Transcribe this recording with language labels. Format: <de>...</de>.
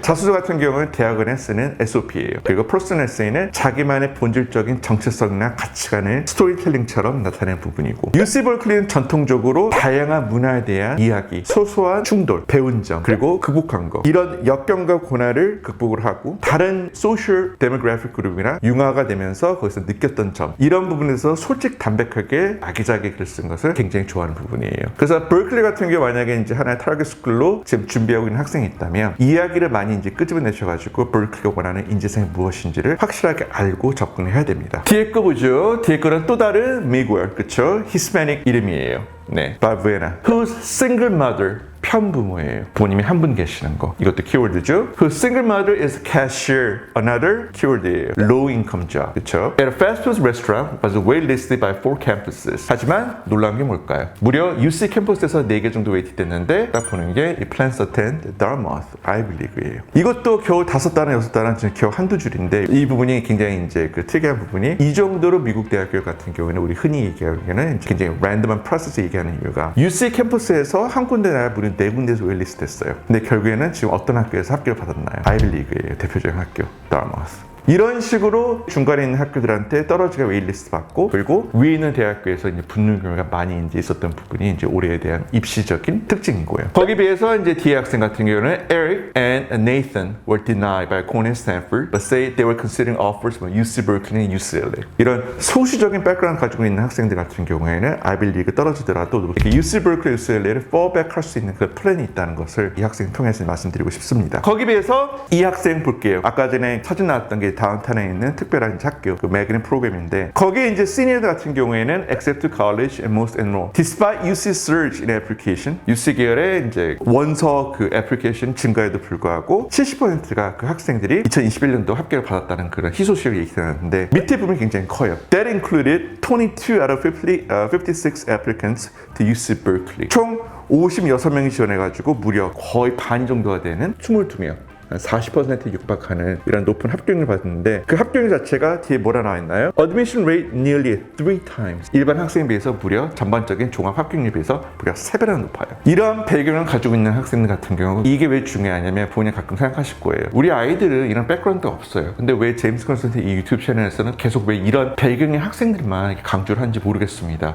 <ko>자소서 같은 경우는 대학원에 쓰는 SOP예요. 그리고 퍼스널 에세이는 자기만의 본질적인 정체성이나 가치관을 스토리텔링처럼 나타내는 부분이고 UC 버클리는 전통적으로 다양한 문화에 대한 이야기, 소소한 충돌, 배운 점, 그리고 극복한 거 이런 역경과 고난을 극복을 하고 다른 소셜 데모그래픽 그룹이나 융화가 되면서 거기서 느꼈던 점 이런 부분에서 솔직 담백하게 아기자기 글을 쓴 것을 굉장히 좋아하는 부분이에요. 그래서 버클리 같은 경우 만약에 이제 하나의 타겟 스쿨로 지금 준비하고 있는 학생이 있다면 이야기를 많이 이제 끄집어내셔가지고 버클리가 원하는 인재상이 무엇인지를 확실하게 알고 접근해야 됩니다. 뒤에 거 보죠. 뒤에 거는 또 다른 미국어, 그쵸? 히스패닉 이름이에요. 네, 바브에나.</ko> <en>Whose single mother</en> <ko>편부모예요. 부모님이 한 분 계시는 거. 이것도 키워드죠.</ko> <en>Whose single mother is cashier.</en> <ko>Another 키워드예요.</ko> <en>Low income job.</en> <ko>그쵸?</ko> <en>At a fast food restaurant was waitlisted by 4 campuses.</en> <ko>하지만 놀라운 게 뭘까요? 무려 UC 캠퍼스에서 4개 정도 웨이트 됐는데 딱 보는 게 이</ko> <en>plans attend Dartmouth Ivy League</en> <ko>예요. 이것도 겨우 5단어, 6단어 지금 겨우 한두 줄인데 이 부분이 굉장히 이제 그 특이한 부분이 이 정도로 미국 대학교 같은 경우에는 우리 흔히 얘기하기에는 굉장히 랜덤한 프로세스 얘기하는 이유가 UC 캠퍼스에서 한 군데 나라 무려 4군데에서 웨일리스트 됐어요. 근데 결국에는 지금 어떤 학교에서 합격을 받았나요? 아이비리그예요. 대표적인 학교. 다마스. 이런 식으로 중간에 있는 학교들한테 떨어지게 웨일리스트 받고 그리고 위에 있는 대학교에서 이제 붙는 경우가 많이 이제 있었던 부분이 이제 올해에 대한 입시적인 특징인 거예요. 거기에 비해서 이제 뒤에 학생 같은 경우는</ko> <en>Eric and Nathan were denied by Cornell and Stanford, but say they were considering offers from UC Berkeley and UCLA.</en> <ko>이런 소수적인 백그라운드 가지고 있는 학생들 같은 경우에는 아이비리그 떨어지더라도 이렇게 UC Berkeley, UCLA를 fallback 할 수 있는 그 플랜이 있다는 것을 이 학생 통해서 말씀드리고 싶습니다. 거기에 비해서 이 학생 볼게요. 아까 전에 사진 나왔던 게 다운타운에 있는 특별한 학교, 그 매그닌 프로그램인데 거기에 이제 시니어들 같은 경우에는</ko> <en>accept to college and most enroll. Despite UC surge in application,</en> <ko>UC 계열의 이제 원서 그 애플리케이션 증가에도 불구하고 70%가 그 학생들이 2021년도 합격을 받았다는 그런 희소식을 얘기하는데 밑에 부분이 굉장히 커요.</ko> <en>That included 22 out of 56 applicants to UC Berkeley.</en> <ko>총 56명이 지원해가지고 무려 거의 반 정도가 되는 22명. 40%에 육박하는 이런 높은 합격률을 받았는데 그 합격률 자체가 뒤에 뭐라 나와 있나요?</ko> <en>Admission rate nearly 3 times.</en> <ko>일반 학생에 비해서 무려 전반적인 종합 합격률에 비해서 무려 3배나 높아요. 이런 배경을 가지고 있는 학생들 같은 경우 이게 왜 중요하냐면 본인이 가끔 생각하실 거예요. 우리 아이들은 이런 백그라운드가 없어요. 근데 왜 제임스 컨설팅 이 유튜브 채널에서는 계속 왜 이런 배경의 학생들만 이렇게 강조를 하는지 모르겠습니다.</ko>